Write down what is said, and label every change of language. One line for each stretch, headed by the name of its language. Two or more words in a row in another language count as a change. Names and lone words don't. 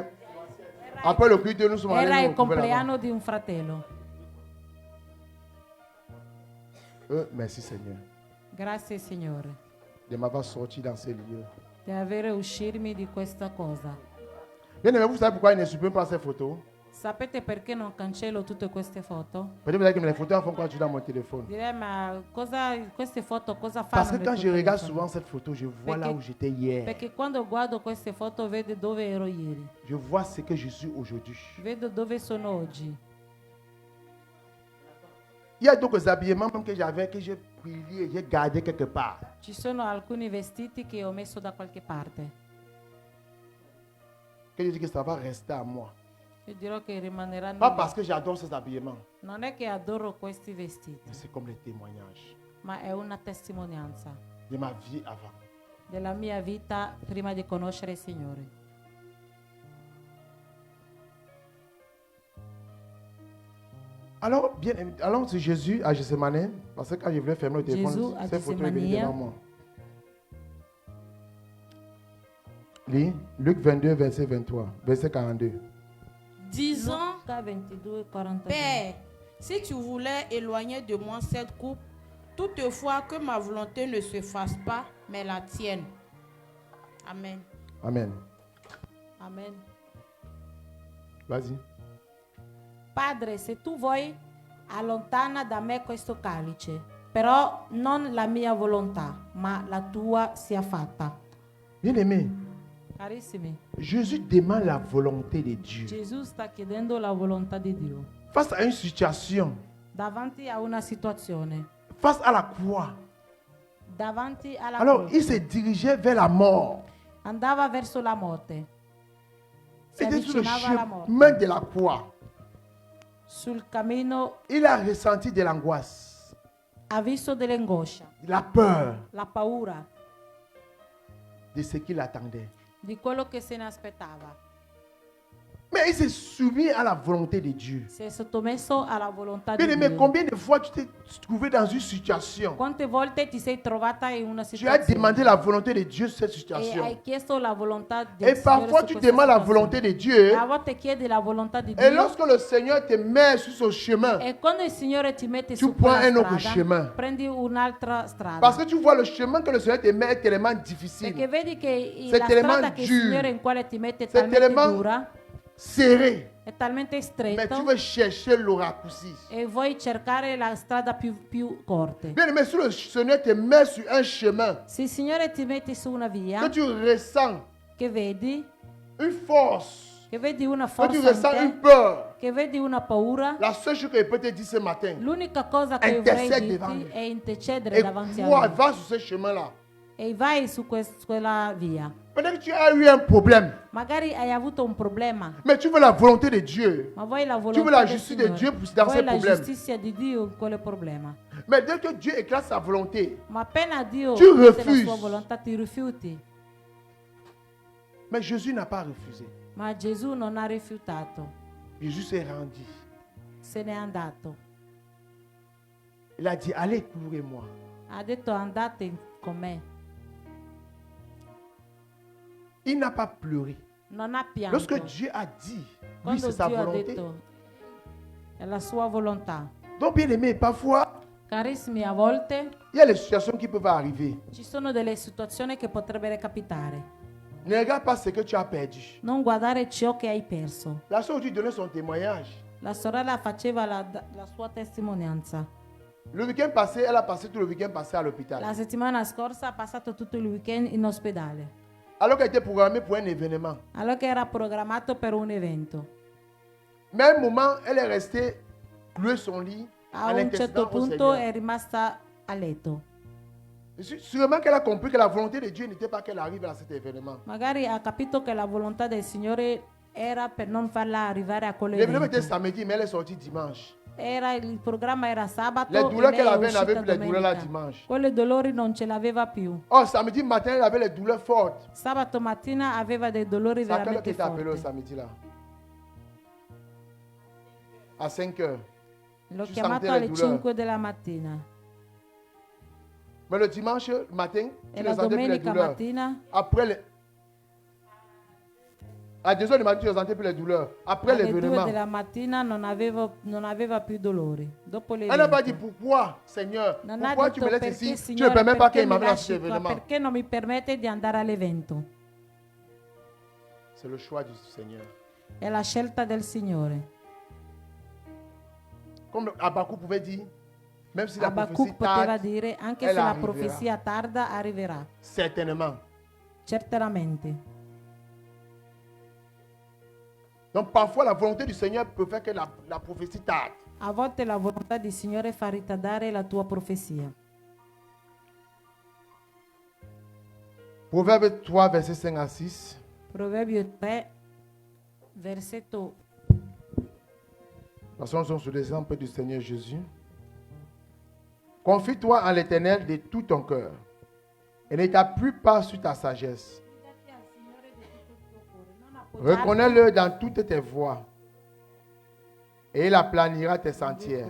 French: Après le culte, nous sommes allés.
Italian: Era il compleanno di un fratello.
French: Merci Seigneur
Italian: Grazie Signore
French: de m'avoir sorti dans ces lieux.
Italian: di aver uscirmi di questa cosa.
French: Bien aimé, vous savez pourquoi il ne supprime pas ces photos?
Italian: Sapete perché non cancello tutte queste foto?
French: Peut-être que les photos font quoi dans mon téléphone.
Italian: Direi, ma queste foto cosa fanno?
French: Parce que
Italian: nel
French: quand
Italian: tuo
French: je regarde
Italian: telefono?
French: souvent cette photo, je vois là
Italian: Perché-
French: où j'étais hier.
Italian: Perché quando guardo queste foto vedo dove ero ieri,
French: Je vois ce que je suis aujourd'hui.
Italian: vedo dove sono oggi.
French: Il y a d'autres habillements même que j'avais, que j'ai prié, j'ai gardé quelque part.
Italian: Ci sono alcuni vestiti che ho messo da qualche parte.
French: Que je dis que ça va rester à moi.
Italian: Io dirò che rimaneranno
French: Pas
Italian: lì.
French: parce que j'adore ces habillements,
Italian: Non è che adoro questi vestiti,
French: mais c'est comme les témoignages
Italian: ma è una testimonianza
French: de ma vie avant.
Italian: della mia vita prima di conoscere il Signore.
French: Alors, bien, allons sur Jésus à Gethsemane, parce que quand je voulais fermer le téléphone, Jésus à cette photo est venue Gethsemane. devant moi. Lis Luc 22, verset 23, verset 42. Disant,
Italian: Luca 22, 42.
French: Père, si tu voulais éloigner de moi cette coupe, toutefois que ma volonté ne se fasse pas, mais la tienne. Amen. Amen. Amen. Vas-y.
Italian: Padre, se tu vuoi, allontana da me questo calice, però non la mia volontà, ma la tua sia fatta.
French: Bien-aimé,
Italian: Carissimi,
French: Jésus demande la volonté de Dieu.
Italian: Gesù sta chiedendo la volontà di Dio
French: Face à une situation,
Italian: davanti a una situazione,
French: face à la croix.
Italian: davanti alla
French: Alors, il
Italian: croce.
French: se dirigeait vers la mort.
Italian: Andava verso la morte, si
French: C'était sur le
Italian: avvicinava alla morte.
French: chemin de la croix.
Italian: Sul cammino
French: Il a ressenti de l'angoisse,
Italian: ha visto dell'angoscia,
French: de la peur
Italian: la paura
French: de ce qu'il attendait.
Italian: di quello che se ne aspettava.
French: Mais il s'est soumis à la volonté de Dieu.
Italian: Si è sottomesso alla volontà di
French: Bien-aimé,
Italian: Dio.
French: combien de fois tu t'es trouvé dans une situation,
Italian: Quante volte ti sei trovata in una
French: tu as
Italian: situazione
French: demandé la volonté de Dieu sur cette
Italian: e
French: situation.
Italian: hai chiesto la volontà di
French: Et parfois, tu demandes la volonté de Dieu.
Italian: A volte chiedi la volontà di
French: Et
Italian: Dio
French: lorsque le Seigneur te met sur ce chemin,
Italian: e quando il Signore ti mette
French: tu
Italian: su
French: prends
Italian: quella
French: un autre
Italian: strada,
French: chemin.
Italian: prendi un'altra strada.
French: Parce que tu vois le chemin que le Seigneur te met est tellement
Italian: Perché
French: difficile,
Italian: vedi che
French: C'est
Italian: la
French: tellement
Italian: strada che il
French: dur.
Italian: Signore in quale ti mette è
French: C'est
Italian: talmente
French: tellement
Italian: dura,
French: serré.
Italian: è talmente
French: Mais
Italian: stretto
French: tu veux chercher le raccourci.
Italian: e vuoi cercare la strada più corte.
French: Bien aimé, si le Seigneur te met sur un chemin,
Italian: Se il Signore ti mette su una via
French: que tu ressens
Italian: che vedi
French: une force,
Italian: una
French: que tu
Italian: forza in
French: ressens une
Italian: te,
French: peur,
Italian: che vedi una paura,
French: la seule chose que je peux te dire ce matin,
Italian: l'unica cosa che vorrei
French: intercede devant
Italian: dirti
French: lui.
Italian: è intercedere
French: et
Italian: davanti a
French: crois,
Italian: Lui
French: va sur ce chemin-là.
Italian: e vai su quella via.
French: Peut-être que tu as eu un problème,
Italian: Magari hai avuto un problema,
French: mais tu veux la volonté de Dieu.
Italian: ma vuoi la
French: Tu veux
Italian: volontà
French: la
Italian: del
French: justice de
Italian: Signore,
French: Dieu dans
Italian: vuoi
French: ces
Italian: la
French: problèmes.
Italian: giustizia di Dio in quel problema.
French: Mais dès que Dieu éclate sa volonté,
Italian: Ma appena Dio
French: Tu
Italian: mette la
French: refuses.
Italian: sua volontà ti rifiuti.
French: mais Jésus n'a pas refusé.
Italian: Ma Gesù non ha rifiutato,
French: Jésus s'est rendu.
Italian: se n'è andato.
French: Il a dit, allez, courez-moi.
Italian: Ha detto andate con me.
French: Il n'a pas pleuré.
Italian: Non ha pianto.
French: Lorsque Dieu a dit, oui,
Italian: Quando
French: c'est sa
Italian: Dio ha
French: volonté,
Italian: detto È la sua volontà.
French: Donc, bien aimé, parfois,
Italian: Carissimi, a volte
French: il y a des situations qui peuvent arriver.
Italian: ci sono delle situazioni che potrebbero capitare.
French: Ne regarde pas ce que tu as perdu.
Italian: Non guardare ciò che hai perso.
French: La soeur tu donnait son témoignage.
Italian: La sorella faceva la sua testimonianza.
French: Le week-end passé, elle a passé tout le week-end passé à l'hôpital.
Italian: La settimana scorsa ha passato tutto il weekend in ospedale.
French: Alors qu'elle était programmée pour un événement.
Italian: Allora che era programmato per un evento.
French: Mais à un moment, elle est restée clouée son lit
Italian: A
French: en
Italian: un
French: intercédant
Italian: certo
French: au
Italian: punto
French: Seigneur.
Italian: è rimasta a letto.
French: Sûrement qu'elle a compris que la volonté de Dieu n'était pas qu'elle arrive à cet événement.
Italian: Magari ha capito che la volontà del Signore era per non farla arrivare a
French: L'événement était
Italian: quell'evento.
French: samedi, mais elle est sortie dimanche.
Italian: Il programma era sabato
French: Les
Italian: e
French: douleurs
Italian: lei
French: qu'elle
Italian: è
French: avait n'avait
Italian: uscita
French: plus les douleurs là
Italian: domenica.
French: dimanche.
Italian: Quelle dolori non ce l'aveva più.
French: Oh, samedi matin, elle avait les douleurs fortes.
Italian: Sabato mattina aveva dei dolori
French: C'est à quelle heure
Italian: veramente
French: que tu appelé au
Italian: forti.
French: samedi là? À 5 heures.
Italian: L'ho
French: Tu
Italian: chiamato
French: sentais les
Italian: alle
French: douleurs.
Italian: 5 della mattina.
French: Mais le dimanche matin, tu
Italian: E
French: ne
Italian: la
French: sentais plus les
Italian: domenica
French: douleurs.
Italian: mattina,
French: Après les... À 2 heures du matin, tu ne sentais plus les douleurs. Après
Italian: alle 2
French: l'événement.
Italian: della mattina non aveva più dolori. Dopo
French: Elle n'a pas dit
Italian: l'evento.
French: pourquoi, Seigneur.
Italian: Non ha
French: Pourquoi tu
Italian: detto
French: me laisses
Italian: perché,
French: ici? Tu ne
Italian: Signore,
French: permets pas
Italian: perché
French: qu'il
Italian: mi
French: m'amène à cet
Italian: lasci qua,
French: événement.
Italian: perché non mi permette di andare all'evento.
French: C'est le choix du Seigneur.
Italian: È la scelta del Signore.
French: Comme Habakkuk pouvait dire, même si la prophétie
Italian: Habacuc poteva
French: tarde,
Italian: dire, anche
French: elle
Italian: se la arriverà. profezia tarda, arriverà.
French: Certainement.
Italian: Certamente.
French: Donc parfois la volonté du Seigneur peut faire que la prophétie tarde.
Italian: A volte la volontà del Signore fa ritardare la tua profezia.
French: Proverbe 3, verset 5 à 6.
Italian: Proverbio 3, versetto.
French: Passons sur l'exemple du Seigneur Jésus. Confie-toi en l'Éternel de tout ton cœur et ne t'appuie pas sur ta sagesse. Reconnais-le dans toutes tes voies et il aplanira tes sentiers.